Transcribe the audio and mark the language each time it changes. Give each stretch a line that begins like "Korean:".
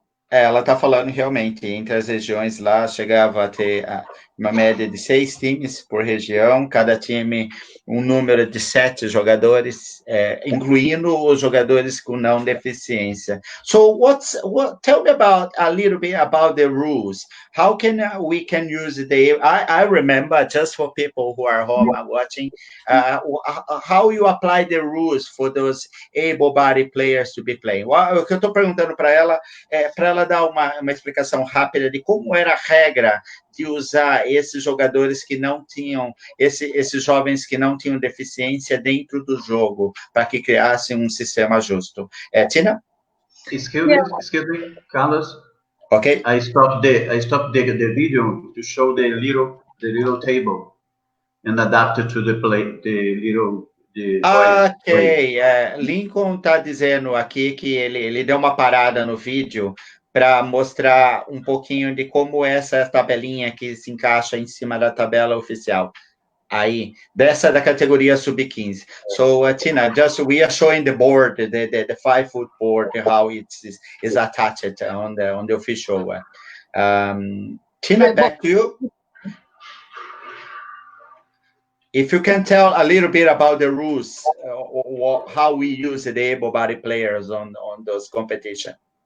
Portuguese: Ela está falando realmente, entre as regiões lá, chegava a ter uma média de 6 times por região, cada time um número de 7 jogadores, incluindo os jogadores com não deficiência.
English: So tell me a little bit about the rules. How we can use I remember, just for people who are home watching, how you apply the rules for those able-bodied players to be playing.
Portuguese: O que eu estou perguntando para ela dar uma explicação rápida de como era a regra de usar esses jogadores que não tinham, esses jovens que não tinham deficiência dentro do jogo, para que criassem um sistema justo. Tina?
English: Excuse me, Carlos. Okay. I stopped the video to show the little table and adapt it to the little.
Portuguese: Ok, Lincoln está dizendo aqui que ele deu uma parada no vídeo para mostrar um pouquinho de como essa tabelinha que se encaixa em cima da tabela oficial. Aí, dessa da categoria sub-15.
English: So, Tina, we are showing the board, the 5-foot board, how it is attached on the official one. Tina, back to you. If you can tell a little bit about the rules, how we use the able-bodied players on those competitions.